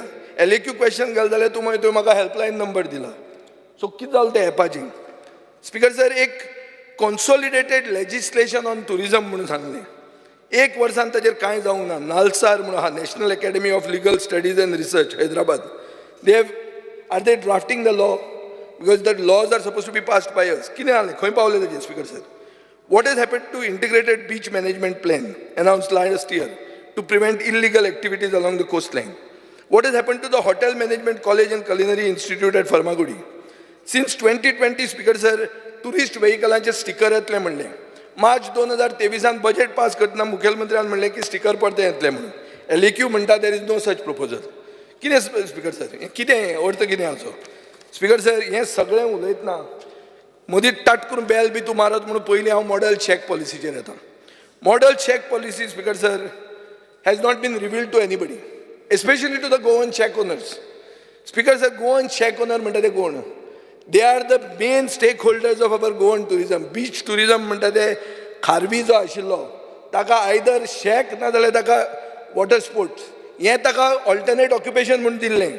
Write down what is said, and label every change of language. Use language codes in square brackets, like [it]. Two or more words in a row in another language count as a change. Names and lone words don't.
[kok] LAQ क्वेश्चन घाल जाल्यार तुवें म्हाका [en] helpline number [kok] दिला. सो कितें जालें त्या एपाचें? स्पीकर सर, एक [en] consolidated legislation on tourism [kok] म्हणून सांगलें. एक वर्सान ताजेर कांय जावंक ना. नालसार म्हणून आहा, नॅशनल अकॅडमी ऑफ लिगल स्टडीज एंड रिसर्च, हैदराबाद. [en] are they drafting the law? because the laws are suppose to be passed by us. [kok] कितें जालें, खंय पावलें ताजें? स्पीकर सर, [en] what has happened to integrated beach management plan announced last year to prevent illegal activities along the coastline? What has happened to the hotel management college and culinary institute at Farmagudi? Since 2020, Speaker sir, tourist vehicleांचे [kok] स्टिकर येतले म्हणलें. मार्च 2023 बजेट पास करतना मुखेलमंत्र्यान म्हणलें की स्टिकर परते येतले म्हणून. LAQ म्हणटा [en] there is no such proposal. [kok] कितें स्पीकर सर, हें कितें अर्थ कितें हाचो? स्पीकर सर, हें सगळें उलयतना मोदी टाट करून बेल बी तूं मारत म्हणून पयलीं हांव मॉडल चॅक पॉलिसीचेर येता. [en] model shack policy Speaker sir has not been revealed to anybody, especially to the Goan shack owners. Speaker sir, Goan shack owner [kok] म्हणटा ते कोण? [en] they are the main stakeholders of our Goan tourism. beach tourism [kok] म्हणटा ते खारवी जो आशिल्लो ताका आयदर शेक ना जाल्यार ताका [en] water sports [kok] हें ताका [en] alternate occupation [kok] म्हणून दिल्लें.